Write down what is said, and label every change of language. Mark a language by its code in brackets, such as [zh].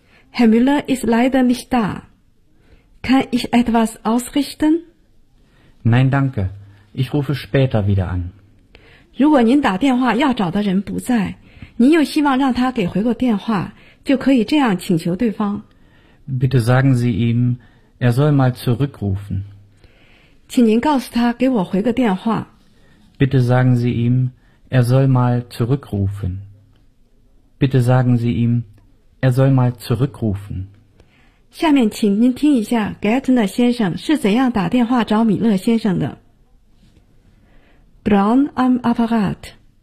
[de] Herr Müller ist leider nicht da. Kann ich etwas ausrichten? Nein, danke. Ich rufe später wieder an. [zh] 如果您打电话要找的人不在，您又希望让他给回过电话，就可以这样请求对方。 [de] Bitte sagen Sie ihm, er soll mal zurückrufen. [zh] 请您告诉他给我回个电话。 [de] Bitte sagen Sie ihm, er soll mal zurückrufen. Bitte sagen Sie ihm, er soll mal zurückrufen. [zh] 下面请您听一下 Gärtner 先生是怎样打电话找米勒先生的。 [de] Braun am Apparat.